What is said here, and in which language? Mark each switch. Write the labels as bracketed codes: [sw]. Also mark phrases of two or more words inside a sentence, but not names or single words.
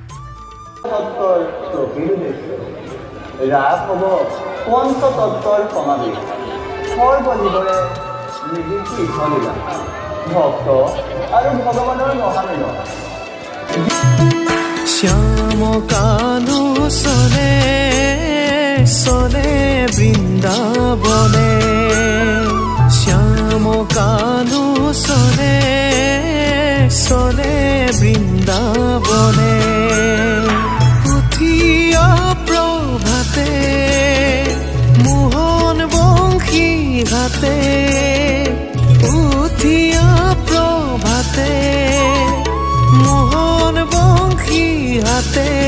[as] ৰাস হ'ব পঞ্চতত্বৰ সমাৱেশ। সৰ্বজীৱৰে নিৰ্দিষ্ট ইখলীলা ভক্ত আৰু ভগৱানৰ মহামিলন। শ্যাম কানু চলে চলে বৃন্দাবনে, শ্যাম কানু চলে চলে বৃন্দাবনে। উঠিয়া প্ৰভাতে মোহন বংশী ঘাতে, উঠিয়া প্ৰভাতে মোহন বংশী হাতে।